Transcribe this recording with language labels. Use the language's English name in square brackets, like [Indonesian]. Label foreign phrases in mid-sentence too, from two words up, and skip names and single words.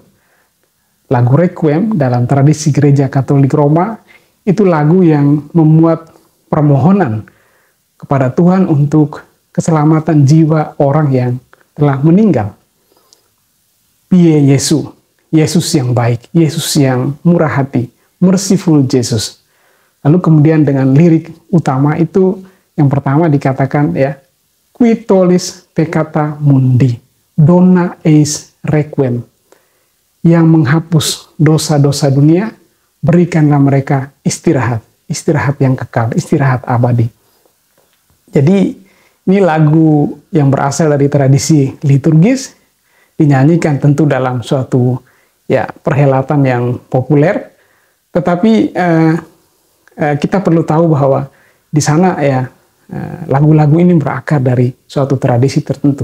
[Indonesian] Lagu Requiem dalam tradisi gereja Katolik Roma, itu lagu yang memuat permohonan kepada Tuhan untuk keselamatan jiwa orang yang telah meninggal. [Latin] Pie Yesus, [Indonesian] Yesus yang baik, Yesus yang murah hati, [English] merciful Jesus. [Indonesian] Lalu kemudian dengan lirik utama itu, yang pertama dikatakan ya, [Latin] qui tollis peccata mundi, dona eis requiem. [Indonesian] Yang menghapus dosa-dosa dunia, berikanlah mereka istirahat, istirahat yang kekal, istirahat abadi. Jadi ini lagu yang berasal dari tradisi liturgis, dinyanyikan tentu dalam suatu ya perhelatan yang populer, tetapi kita perlu tahu bahwa di sana ya lagu-lagu ini berakar dari suatu tradisi tertentu.